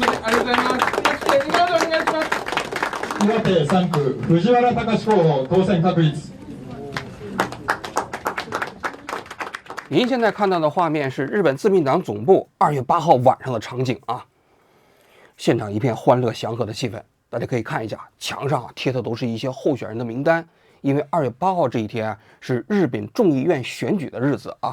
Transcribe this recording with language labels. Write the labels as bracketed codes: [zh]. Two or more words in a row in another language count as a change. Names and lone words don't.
[ja] りがとうございます。そして2番でお願いします。岩手3 区藤原隆候補当選確率。 [zh] 您现在看到的画面是日本自民党总部2月8号晚上的场景啊，现场一片欢乐祥和的气氛。大家可以看一下，墙上贴的都是一些候选人的名单，因为2月8号这一天是日本众议院选举的日子啊。